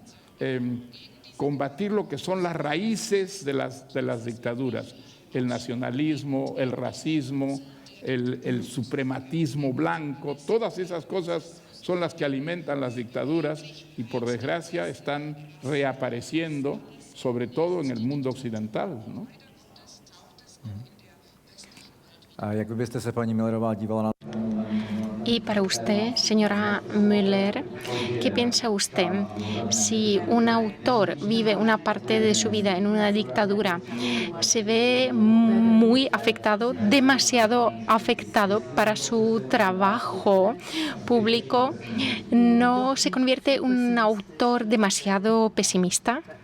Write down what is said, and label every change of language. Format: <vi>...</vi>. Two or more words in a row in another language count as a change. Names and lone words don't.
<es>Combatir lo que son las raíces de las dictaduras, el nacionalismo, el racismo, el suprematismo blanco, todas esas cosas son las que alimentan las dictaduras y por desgracia están reapareciendo, sobre todo en el mundo occidental, ¿no?</es> <cs>A jak byste se, paní Millerová, dívala na...</cs> <es>Y para usted, señora Müller, ¿qué piensa usted? Si un autor vive una parte de su vida en una dictadura, se ve muy afectado, demasiado afectado para su trabajo público, ¿no se convierte en un autor demasiado pesimista?</es>